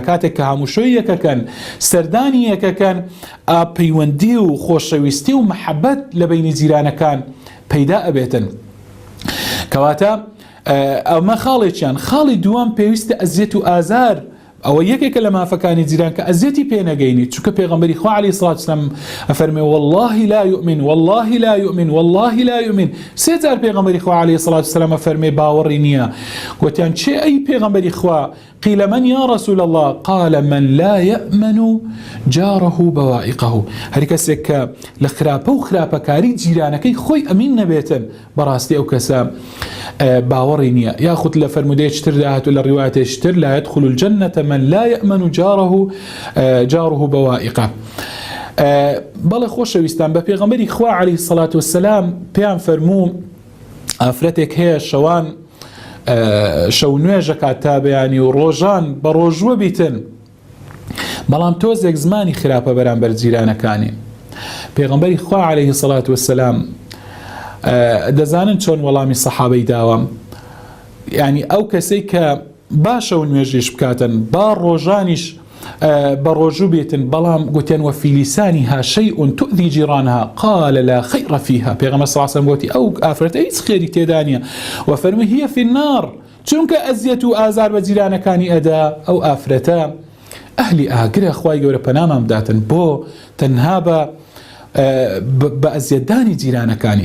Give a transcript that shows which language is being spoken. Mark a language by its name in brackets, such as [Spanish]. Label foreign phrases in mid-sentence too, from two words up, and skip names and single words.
[Central Kurdish] کاتێک کە هەمووشۆی یەکەکەن، سەردانی یەکەکەن، پەیوەندی و خۆشەویستی و مەحەبەت لە بینی جیرانەکان پەیدا ئەبێتن. کەواتە ئەمە خاڵێکیان. خاڵی دووەم پێویستە ئەزیەت و ئازار. ئەوە یەکێکە لە مافەکانی جیران کە ئەزیەتی پێنەگەینی، چونکە پێغەمبەری خوا [Arabic] عەلەیهی سڵات وسەلام [Central Kurdish] ئەفەرمێ [Arabic] والله لا يؤمن والله لا يؤمن [Central Kurdish] والله لا يؤمن. سێ جار پێغەمبەری خوا [Arabic] عەلەیهی سڵات وسەلام [Central Kurdish] ئەفەرمێ باوەڕی نییە. گوتیان چێ ئەی پێغەمبەری خوا؟ [Arabic] قيل من يا رسول الله؟ قال من لا يأمن جاره بوائقه. [Central Kurdish] هەر کەسێک کە لە خراپە و خراپەکاری جیرانەکەی خۆی ئەمین نەبێتن، بەڕاستی ئەو کەسە باوەڕی نییە. یاخود لە فەرمودەیەکی تردا هاتووە لە ڕیوایەتێکی تر [Arabic] لا يدخل الجنة من لا يأمن جاره بوائقه. [Central Kurdish] بەڵێ خۆشەویستان، بە پێغەمبەری خوا [Arabic] عەلەیهی سڵات وسەلام [Central Kurdish] پێیان فەرموو ئافرەتێک هەیە شەوان شەو نوێژەکات تا بەیانی و ڕۆژان بە ڕۆژوە بیتن، بەڵام تۆزێک زمانی خراپە بەرامبەر جیرانەکانی. پێغەمبەری خوا [Arabic] عەلەیهی سڵات وسەلام [Central Kurdish] دەزانن چۆن وەڵامی سەحابەی داوە. یعنی ئەو کەسەی کە باشە و نوێژیش بکاتن، با ڕۆژانیش بە ڕۆژوو بێتن، بەڵام گوتیان [Arabic] وەفی لیسانیها شەیء تؤذی جیرانها قال لا خەیڕ فیها. [Central Kurdish] پێغەمبەر [Arabic] صلی الله علیه و سلم [Central Kurdish] گوتی ئەو ئافرەتە هیچ خێری تێدا نییە، وەفەرمووی [Arabic] هی فی النار، [Central Kurdish] چونکە ئەزیەت و ئازار بە جیرانەکانی ئەدا، ئەو ئافرەتە ئەهلی ئاگرە. خوای گەورە پەنامان بداتن بۆ تەنها بە ئەزیەتدانی جیرانەکانی.